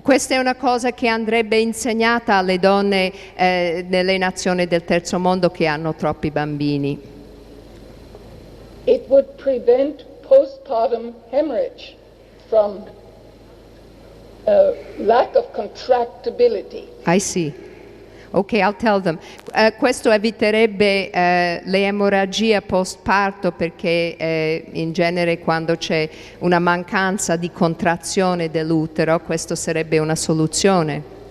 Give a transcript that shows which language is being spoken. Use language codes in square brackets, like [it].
[it] Questa è una cosa che andrebbe insegnata alle donne nelle nazioni del terzo mondo che hanno troppi bambini. [en] It would prevent postpartum hemorrhage from lack of contractibility. I see. Ok, I'll tell them. [it] Questo eviterebbe le emorragie post parto perché in genere quando c'è una mancanza di contrazione dell'utero, questo sarebbe una soluzione.